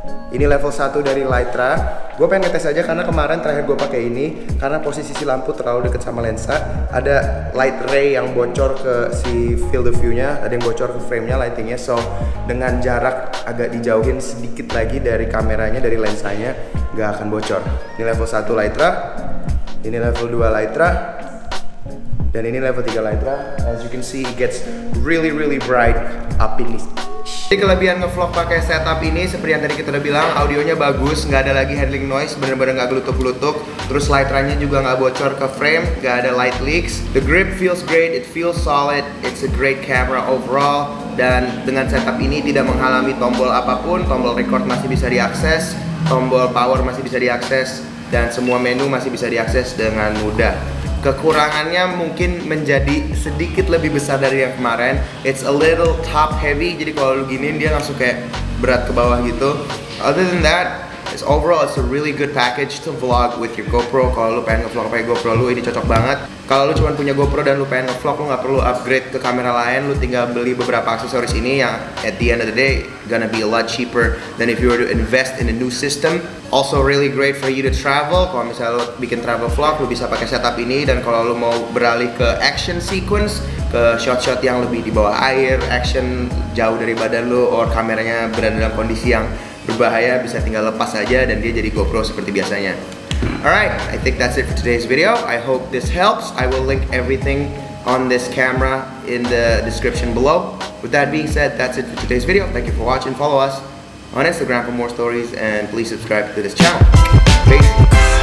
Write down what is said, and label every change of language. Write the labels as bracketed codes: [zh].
[id] Ini level 1 dari Litra. Gue pengen ngetes aja karena kemarin terakhir gue pakai ini, karena posisi si lampu terlalu deket sama lensa, ada light ray yang bocor ke si field of view-nya, ada yang bocor ke frame-nya, lighting-nya. So dengan jarak agak dijauhin sedikit lagi dari kameranya, dari lensanya, nggak akan bocor. Ini level 1 Litra, ini level 2 Litra, dan ini level 3 Litra. [en] As you can see, it gets really bright up in this. [id] Jadi kelebihan ngevlog pakai setup ini seperti yang tadi kita udah bilang, audionya bagus, nggak ada lagi handling noise, bener-bener nggak glutuk-glutuk. Terus lightranya juga nggak bocor ke frame, nggak ada light leaks. [en] The grip feels great, it feels solid, it's a great camera overall. [id] Dan dengan setup ini tidak menghalangi tombol apapun, tombol record masih bisa diakses, tombol power masih bisa diakses, dan semua menu masih bisa diakses dengan mudah. Kekurangannya mungkin menjadi sedikit lebih besar dari yang kemarin. [en] It's a little top heavy, [id] jadi kalau lu giniin dia langsung kayak berat ke bawah gitu. [en] Other than that, overall it's a really good package to vlog with your GoPro. [id] Kalau lu pengen ngevlog pakai GoPro lu, ini cocok banget. Kalau lu cuma punya GoPro dan lu pengen ngevlog, lu nggak perlu upgrade ke kamera lain. Lu tinggal beli beberapa aksesoris ini yang [en] at the end of the day gonna be a lot cheaper than if you were to invest in a new system. Also really great for you to travel. [id] Kalau misalnya lu bikin travel vlog, lu bisa pakai setup ini. Dan kalau lu mau beralih ke action sequence, ke shot-shot yang lebih di bawah air, action jauh dari badan lu, or kameranya berada dalam kondisi yang berbahaya, bisa tinggal lepas saja dan dia jadi GoPro seperti biasanya. [en] Alright, I think that's it for today's video. I hope this helps. I will link everything on this camera in the description below. With that being said, that's it for today's video. Thank you for watching. Follow us on Instagram for more stories and please subscribe to this channel. Peace.